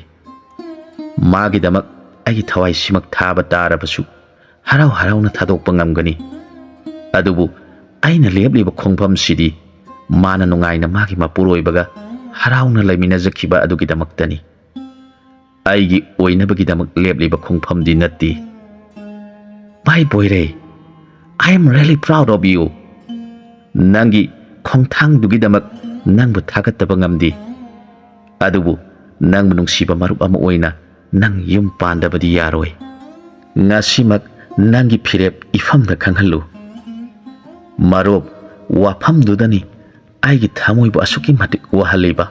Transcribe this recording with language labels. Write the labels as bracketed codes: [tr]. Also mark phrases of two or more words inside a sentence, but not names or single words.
[mni] Magidamak ai thawai simak thaba tarabasu harau na thadokpa ngamgani. Adubu aina lebliba khongpham sidi mana nungaina magi mapuroibaga harauna laiminajakhiba adugidamaktani. Aigi oinabagidamak lebliba khongphamdi natti. Bai boire, [en] I am really proud of you. [mni] Nangi khongthang dugidamak nangbu thagattaba ngamdi. Adubu nangbu nungsiba marup ama oina nang yum pandabadi yaroi. Ngasimak nangi phirep ifamda khanghalu. Marup wafamdudani aigi thamoibu asuki matik wahaliba.